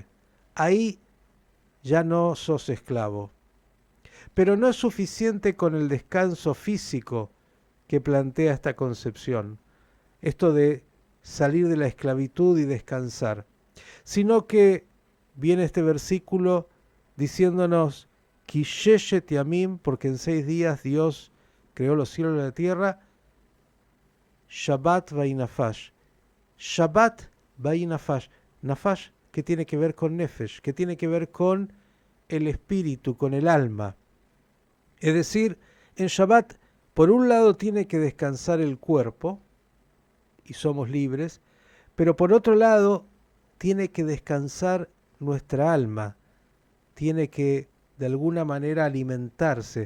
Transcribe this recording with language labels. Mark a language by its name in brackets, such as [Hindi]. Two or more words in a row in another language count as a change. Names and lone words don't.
[Spanish] Ahí ya no sos esclavo. Pero no es suficiente con el descanso físico que plantea esta concepción, esto de salir de la esclavitud y descansar, sino que viene este versículo diciéndonos [Hebrew] כי ששת ימים, [Spanish] porque en 6 días Dios creó los cielos y la tierra, [Hebrew] שבת וינפש. שבת וינפש. [Spanish] Nafash, que tiene que ver con nefesh, que tiene que ver con el espíritu, con el alma. Es decir, en Shabbat, por un lado tiene que descansar el cuerpo, y somos libres, pero por otro lado tiene que descansar nuestra alma, tiene que de alguna manera alimentarse.